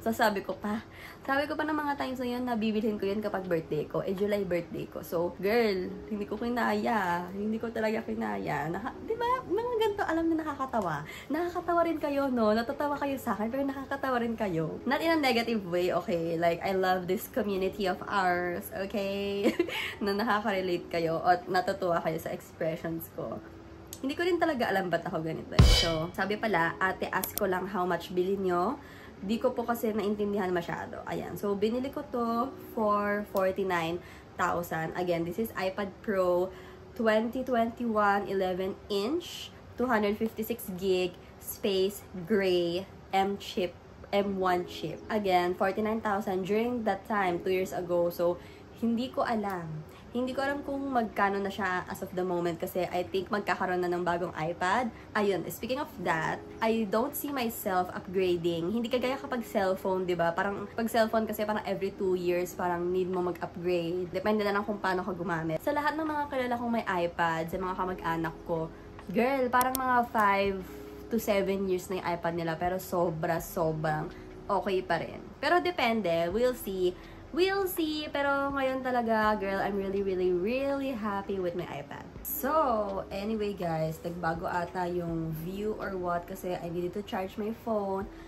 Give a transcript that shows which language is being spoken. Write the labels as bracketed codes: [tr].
[tl] So, sabi ko pa ng mga times na yun, nabibilhin ko yun kapag birthday ko. July birthday ko. So, girl, hindi ko kinaya. Hindi ko talaga kinaya. Diba? Mga ganito, alam na nakakatawa. Nakakatawa rin kayo, no? Natatawa kayo sa akin, pero nakakatawa rin kayo. [en] Not in a negative way, okay? Like, I love this community of ours, okay? [tl] Na nakaka-relate kayo at natutuwa kayo sa expressions ko. Hindi ko rin talaga alam ba't ako ganito. So, sabi pala, ate, ask ko lang how much bilhin nyo. Di ko po kasi naintindihan masyado. Ayan. So, binili ko to for 49,000. [en] Again, this is iPad Pro 2021 11-inch, 256 gig, space, gray, M1 chip. Again, 49,000 during that time, 2 years ago. [tl] So, hindi ko alam. Hindi ko alam kung magkano na siya [en] as of the moment [tl] kasi I think magkakaroon na ng bagong iPad. [en] Ayun, speaking of that, I don't see myself upgrading. [tl] Hindi kagaya kapag cellphone, di ba? Parang pag cellphone kasi parang every 2 years parang need mo mag-upgrade. Depende na lang kung paano ka gumamit. Sa lahat ng mga kilala kong may iPad, sa mga kamag-anak ko, girl, parang mga 5 to 7 years na yung iPad nila pero sobrang okay pa rin. Pero depende, [en] we'll see. We'll see. [tl] Pero ngayon talaga, [en] girl, I'm really happy with my iPad. So, anyway guys, nagbago ata yung view or what kasi I needed to charge my phone.